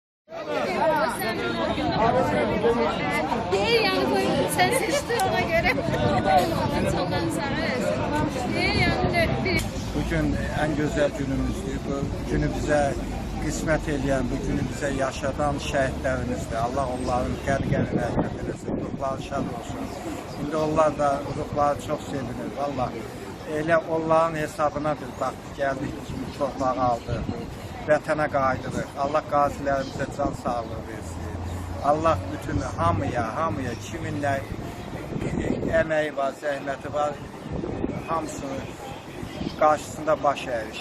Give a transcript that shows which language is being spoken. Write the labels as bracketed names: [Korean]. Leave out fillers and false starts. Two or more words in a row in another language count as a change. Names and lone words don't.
[Turkish] Değil yani sen seçtin ona göre. İnsanların sana değil yani bir... Bugün en güzel günümüzdür. [Azerbaijani] Bu günü bize kısmet eyləyən, bu günü bize yaşadan şəhidlərimizdir. Allah onların qərqərinə rəhmət eləsin, ruhları şad olsun. İndi onlar da ruhları çox sevinir. Valla elə onların hesabına bir baxdıq, gəldik kimi torpaq aldıq, vətənə qaydırıq. Allah qazilərimizə can sağlığı versin. Allah bütün hamıya kimin nə əməyi var, zəhməti var, hamısını qarşısında baş əyirik.